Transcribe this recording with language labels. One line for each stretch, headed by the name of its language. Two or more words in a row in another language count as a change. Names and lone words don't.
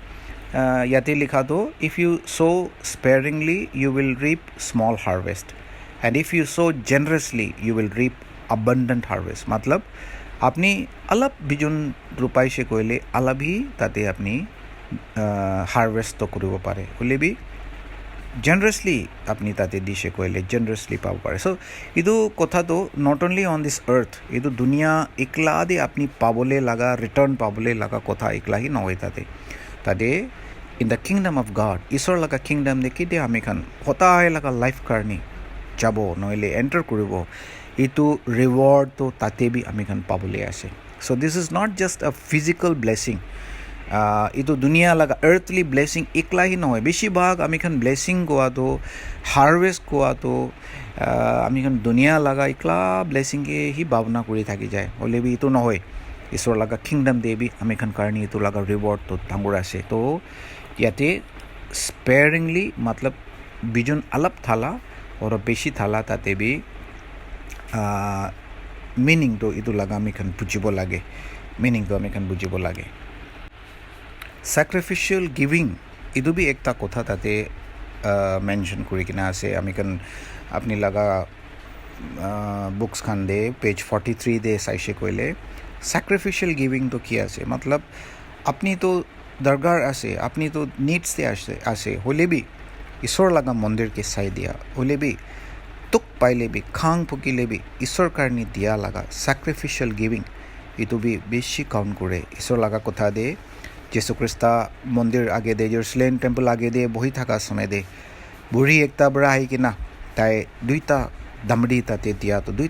Naga Pidgin: yate likha to
English: if you sow sparingly you will reap small harvest and if you sow generously you will reap abundant harvest
Naga Pidgin: matlab apni alap bijun rupaise koile alabhi tate apni harvest to koribo pare hole bi generously apni tate dishe koile generously pabo pare so idu kotha to
English: not only on this earth
Naga Pidgin: idu dunia ekla de apni pabole laga return pabole laga kotha ekla hi nohoi tade
English: in the kingdom of God
Naga Pidgin: ishor laga kingdom de kide ami khan hota laga life karni jabo noile enter koribo itu reward to tate bi ami khan pabole ase
English: so this is not just a physical blessing
Naga Pidgin: itu dunia laga
English: earthly blessing
Naga Pidgin: ekla hi nohoy beshi bhag ami khan blessing koa to harvest koa to ami khan dunia laga ekla blessing ke hi bhavna kuri thaki jay hole bi itu nohoy ishor laga kingdom de bi ami khan karni itu laga reward to dangor ase to yate sparingly matlab bijun alap thala or beshi thala tate bi meaning to itu laga ami khan bujibo lage meaning to ami khan bujibo lage
English: sacrificial giving
Naga Pidgin: idu bi ekta kotha tate mention kuri kina ase ami khan apni laga books khan de page 43 de saise koile
English: sacrificial giving
Naga Pidgin: to ki ase matlab apni to দৰগাৰ আছে আপনিতো নিডছে আছে হ'লেবি ঈশ্বৰ লগা মন্দিৰকে চাই দিয়া হ'লেবি তোক পাইলেবি খাং ফুকিলেবি ঈশ্বৰ কাৰণে দিয়া লগা
English: sacrificial giving
Naga Pidgin: এইটো বি বেছি কাউণ্ট কৰে ঈশ্বৰ লগা কথা দে যীশু খ্ৰীষ্টা মন্দিৰ আগে দে জেৰুচালেম টেম্পল আগে দে বহি থকা সময় দে বুঢ়ী একটা পৰা আহি কিনা তাই দুইটা দামৰি তাতে দিয়াটো দুইটা